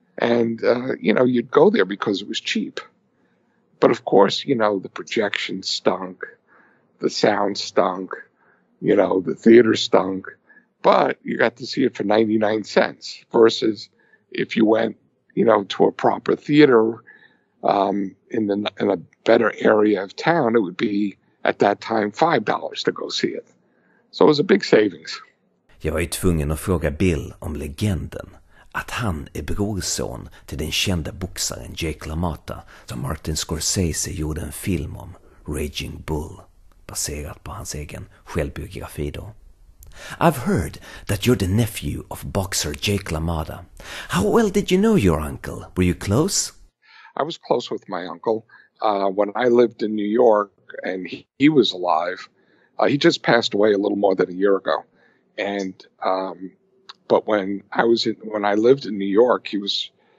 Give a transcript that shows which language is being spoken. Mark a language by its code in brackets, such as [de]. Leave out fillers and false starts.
[en] And, you know, you'd go there because it was cheap. But of course, you know, the projection stunk, the sound stunk, you know, the theater stunk. But you got to see it for 99 cents versus if you went, you know, to a proper theater in a better area of town, it would be at that time $5 to go see it. So it was a big savings. [sv] Jag var ju tvungen att fråga Bill om legenden, att han är brorson till den kända boxaren Jake LaMotta som Martin Scorsese gjorde en film om, Raging Bull. baserat på hans egen självbiografi då. [en] I've heard that you're the nephew of boxer Jake LaMotta. How well did you know your uncle? Were you close? I was close with my uncle when I lived in New York, and he was alive. He just passed away a little more than a year ago. And but when I lived in New York, he was.